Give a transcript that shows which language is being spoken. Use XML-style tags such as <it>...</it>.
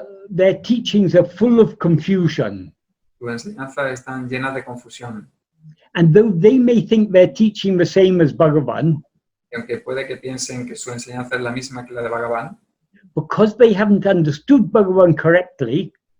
<en>their teachings are full of confusion.</en> <es>sus enseñanzas están llenas de confusión.</es> <en>And though they may think they're teaching the same as Bhagavan,</en> <es>Y aunque puede que piensen que su enseñanza es la misma que la de Bhagavan,</es> <en>because they haven't understood Bhagavan correctly,</en>